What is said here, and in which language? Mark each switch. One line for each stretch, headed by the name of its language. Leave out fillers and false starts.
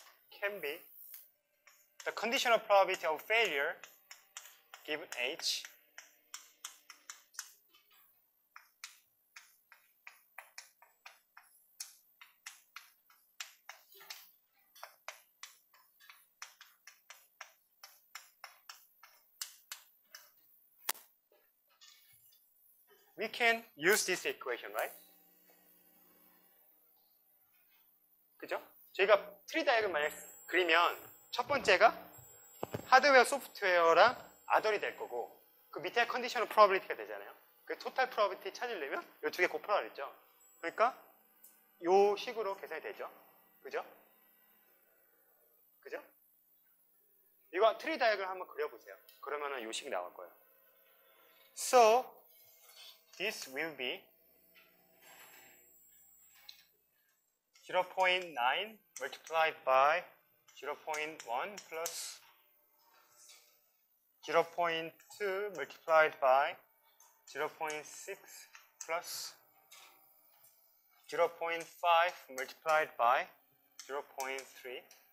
English: can be the conditional probability of failure given H we can use this equation, right?
Korean: 그죠? 저희가 트리 다이어그램 만약 그리면 첫 번째가 하드웨어, 소프트웨어랑 아덜이 될 거고 그 밑에 컨디셔널 프로버빌리티가 되잖아요. 그 토탈 프로버빌리티 찾으려면 이 두 개 곱하라 그랬죠. 그러니까 이 식으로 계산이 되죠. 그죠? 그죠? 이거 트리 다이어그램 한번 그려보세요. 그러면은 이 식이 나올 거예요.
English: So this will be 0.9 multiplied by 0.1 plus 0.2 multiplied by 0.6 plus 0.5 multiplied by 0.3